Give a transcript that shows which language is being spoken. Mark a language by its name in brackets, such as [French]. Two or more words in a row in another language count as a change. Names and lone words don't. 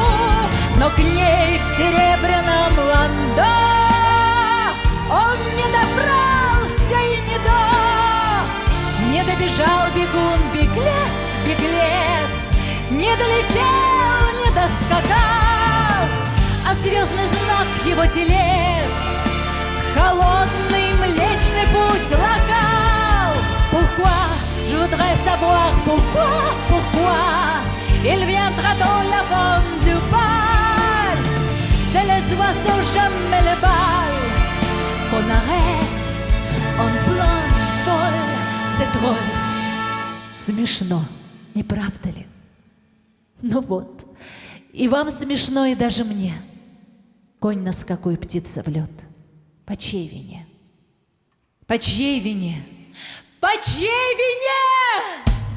[Russian] Но к ней в серебряном ландо он не добрался и не добежал бегун-беглец, не долетел, не доскакал, а звездный знак его телец холодный млечный путь локал. [French] Pourquoi? Je voudrais savoir pourquoi il viendra dans la forme du bal. C'est les oiseaux, jamais les balles qu'on arrête en plein vol. C'est drôle. [Russian] Смешно, не правда ли? Ну вот, и вам смешно, и даже мне. Конь на скаку и птица в лед. По чьей вине? По чьей вине? По чьей вине?